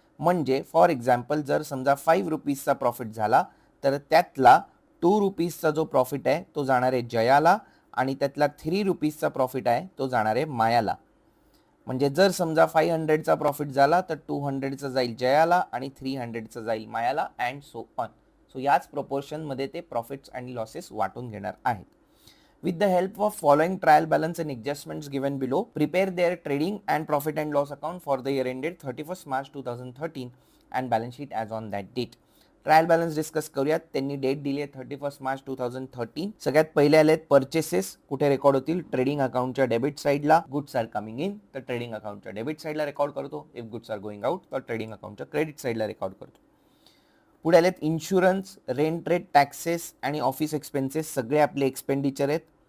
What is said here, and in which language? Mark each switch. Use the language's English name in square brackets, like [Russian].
[Marathi] म्हणजे [English] for example [Marathi] जर समजा 5 रुपीजचा प्रॉफिट झाला तर त्यातला 2 रुपीजचा जो प्रॉफिट आहे तो जाणार आहे जयाला आणि त्यातला 3 रुपीजचा प्रॉफिट आहे तो जाणार आहे मायाला। म्हणजे जर समजा 500चा प्रॉफिट झाला तर 200चा जाईल जयाला आणि 300चा जाईल मायाला [English] And so on. [Marathi] सो याच प्रोपोर्शन मध्ये ते प्रॉफिट्स आणि लॉसेस वाटून घेणार आहेत। [English] With the help of following trial balance and adjustments given below, prepare their trading and profit and loss account for the year ended 31st March 2013 and balance sheet as on that date. [Marathi] Trial balance discuss करूयात। त्यांनी date दिली आहे 31st March 2013। सगळ्यात पहिले आलेत purchases, कुठे record होतील trading अकाउंटच्या debit साइडला। [English] goods are coming in [Marathi] तर ट्रेडिंग अकाउंटच्या डेबिट साइडला रेकॉर्ड करतो। [English] if goods are going out [Marathi] तर ट्रेडिंग अकाउंटच्या क्रेडिट साइडला रेकॉर्ड करतो। पुढे आलेत इन्शुरन्स, रेंट रेट, टॅक्सेस आणि ऑफिस एक्सपेन्सेस, सगळे आपले एक्सपेंडिचर आहेत।